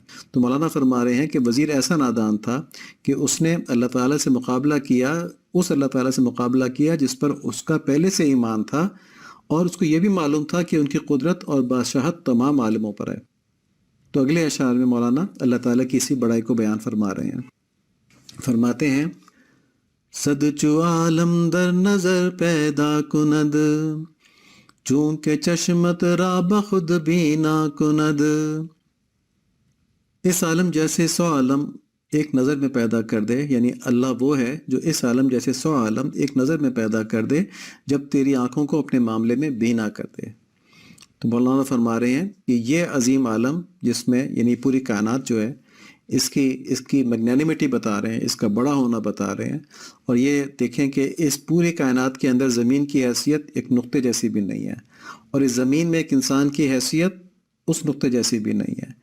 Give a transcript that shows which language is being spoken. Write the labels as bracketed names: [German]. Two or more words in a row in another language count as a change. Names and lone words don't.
[Urdu] تو مولانا فرما رہے ہیں کہ وزیر ایسا نادان تھا کہ اس نے اللہ تعالیٰ سے مقابلہ کیا، اس اللہ تعالیٰ سے مقابلہ کیا جس پر اس کا پہلے سے ایمان تھا، اور اس کو یہ بھی معلوم تھا کہ ان کی قدرت اور بادشاہت تمام عالموں پر ہے۔ تو اگلے اشعار میں مولانا اللہ تعالیٰ کی اسی بڑائی کو بیان فرما رہے ہیں۔ فرماتے ہیں [Persian] صد چو عالم در نظر پیدا کند، چونکہ چشمت را بخود بینا کند۔ [Urdu] اس عالم جیسے 100 عالم ایک نظر میں پیدا کر دے، یعنی اللہ وہ ہے جو اس عالم جیسے 100 عالم ایک نظر میں پیدا کر دے جب تیری آنکھوں کو اپنے معاملے میں بینا کر دے۔ تو مولانا فرما رہے ہیں کہ یہ عظیم عالم جس میں یعنی پوری کائنات جو ہے اس کی میگنینیمیٹی بتا رہے ہیں، اس کا بڑا ہونا بتا رہے ہیں، اور یہ دیکھیں کہ اس پوری کائنات کے اندر زمین کی حیثیت ایک نقطے جیسی بھی نہیں ہے، اور اس زمین میں ایک انسان کی حیثیت اس نقطے جیسی بھی نہیں ہے۔